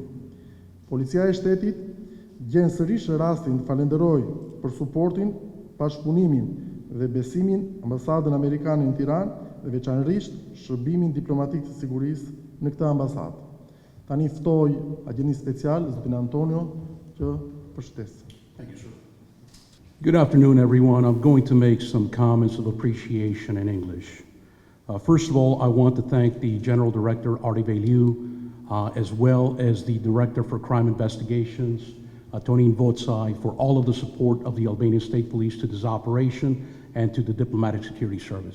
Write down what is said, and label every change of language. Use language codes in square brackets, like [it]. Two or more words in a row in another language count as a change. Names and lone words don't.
[sq] Policia e Shtetit gjen sërish rastin të falenderoj për suportin, bashkëpunimin dhe besimin ambasadën amerikane në Tiranë dhe veçanërisht shërbimin diplomatik të sigurisë në këtë ambasadë. Tani ftoj agjentin special zotin Antonio që përshëtesë. [en] Thank you, sir. Good afternoon, everyone. I'm going to make some comments of appreciation in English. First of all, I want to thank the General Director, Artie Veliu, as well as the Director for Crime Investigations, Tonin Votsai, for all of the support of the Albanian State Police to this operation and to the Diplomatic Security Service.